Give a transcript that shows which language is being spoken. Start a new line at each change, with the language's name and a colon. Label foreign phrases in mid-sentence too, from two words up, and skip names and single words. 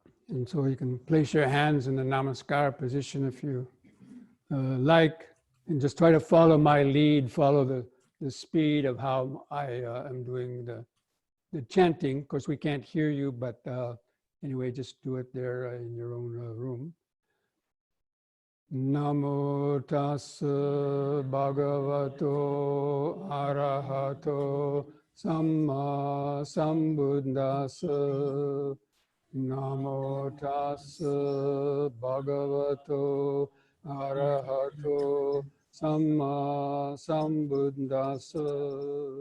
English: And so you can place your hands in the namaskar position if you like, and just try to follow my lead, follow the speed of how I am doing the chanting. Of course, we can't hear you, but anyway, just do it there in your own room.
Pali: Namo tassa bhagavato arahato samma sambuddhassa. Namo tassa bhagavato arahato samma sambuddhassa.